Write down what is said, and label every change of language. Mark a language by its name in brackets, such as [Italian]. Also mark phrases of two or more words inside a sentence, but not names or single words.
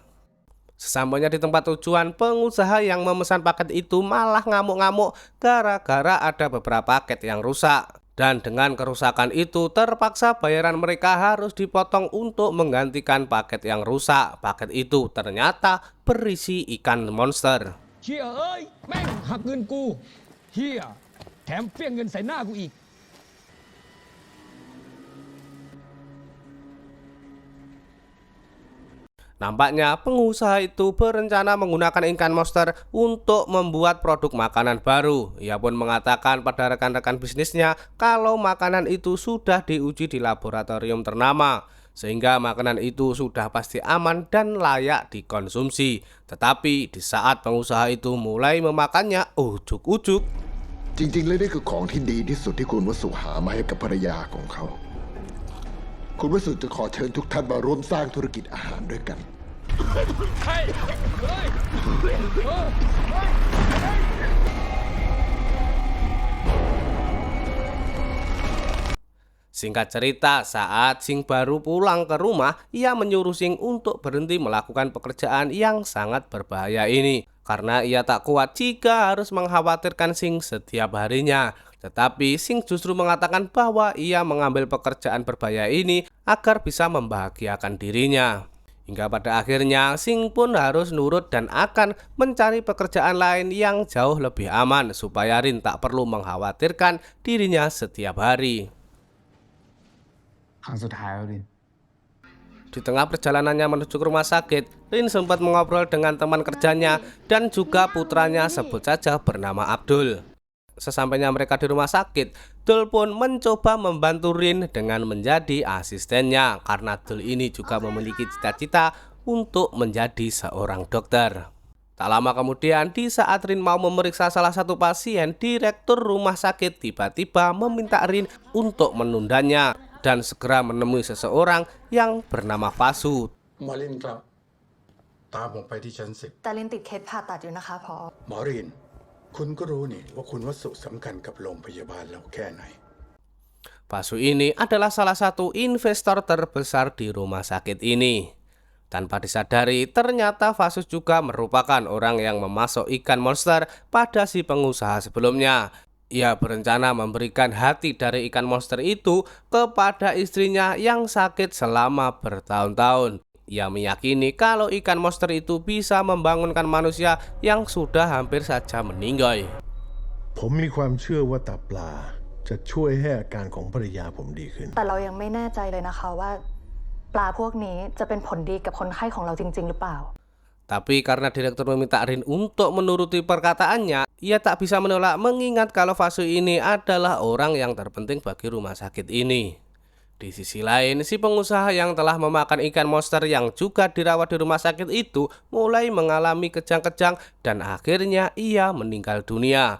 [Indonesian] Sesampainya di tempat tujuan, pengusaha yang memesan paket itu malah ngamuk-ngamuk gara-gara ada beberapa paket yang rusak. Dan dengan kerusakan itu terpaksa bayaran mereka harus dipotong untuk menggantikan paket yang rusak. Paket itu ternyata berisi ikan monster. [Thai] เชี่ยเอ้ยแม่งหักเงินกูเฮียแถมเปี้ยงเงินใส่หน้ากูอีก [Indonesian] Nampaknya pengusaha itu berencana menggunakan ikan monster untuk membuat produk makanan baru. Ia pun mengatakan pada rekan-rekan bisnisnya kalau makanan itu sudah diuji di laboratorium ternama, sehingga makanan itu sudah pasti aman dan layak dikonsumsi. Tetapi di saat pengusaha itu mulai memakannya, ujuk-ujuk [Thai] จริงๆแล้วนี่คือของที่ดีที่สุดที่คุณวสุหามาให้กับภรรยาของเขา คุณวสุจะขอเชิญทุกท่านมาร่วมสร้างธุรกิจอาหารด้วยกัน [Indonesian] Singkat cerita, saat Sing baru pulang ke rumah, ia menyuruh Sing untuk berhenti melakukan pekerjaan yang sangat berbahaya ini. Karena ia tak kuat jika harus mengkhawatirkan Sing setiap harinya. Tetapi Sing justru mengatakan bahwa ia mengambil pekerjaan berbahaya ini agar bisa membahagiakan dirinya. Hingga pada akhirnya Sing pun harus nurut dan akan mencari pekerjaan lain yang jauh lebih aman supaya Rin tak perlu mengkhawatirkan dirinya setiap hari. [Thai] ครั้งสุดท้ายแล้วดิน [Indonesian] Di tengah perjalanannya menuju ke rumah sakit, Rin sempat mengobrol dengan teman kerjanya dan juga putranya, sebut saja bernama Abdul. Sesampainya mereka di rumah sakit, Dul pun mencoba membantu Rin dengan menjadi asistennya karena Dul ini juga memiliki cita-cita untuk menjadi seorang dokter. Tak lama kemudian, di saat Rin mau memeriksa salah satu pasien, direktur rumah sakit tiba-tiba meminta Rin untuk menundanya dan segera menemui seseorang yang bernama Fasu. [Thai] หมอรินครับ ตามผมไปที่ชั้น 10 แต่ลินติดเคสผ่าตัดอยู่นะคะพอ หมอรินคุณก็รู้นี่ว่าคุณวสุสำคัญกับโรงพยาบาลเราแค่ไหน [Indonesian] Vasu ini adalah salah satu investor terbesar di rumah sakit ini. Tanpa disadari, ternyata Vasus juga merupakan orang yang memasok ikan monster pada si pengusaha sebelumnya. Ia berencana memberikan hati dari ikan monster itu kepada istrinya yang sakit selama bertahun-tahun. Ia meyakini kalau ikan monster itu bisa membangunkan manusia yang sudah hampir saja meninggal. [Thai] ผมมีความเชื่อว่าตับปลาจะช่วยให้อาการของภรรยาผมดีขึ้น แต่เรายังไม่แน่ใจเลยนะคะว่าปลาพวกนี้จะเป็นผลดีกับคนไข้ของเราจริงๆหรือเปล่า [Indonesian] Tapi karena direktur meminta Rin untuk menuruti perkataannya, ia tak bisa menolak mengingat kalau Vasu ini adalah orang yang terpenting bagi rumah sakit ini. Di sisi lain, si pengusaha yang telah memakan ikan monster yang juga dirawat di rumah sakit itu mulai mengalami kejang-kejang dan akhirnya ia meninggal dunia.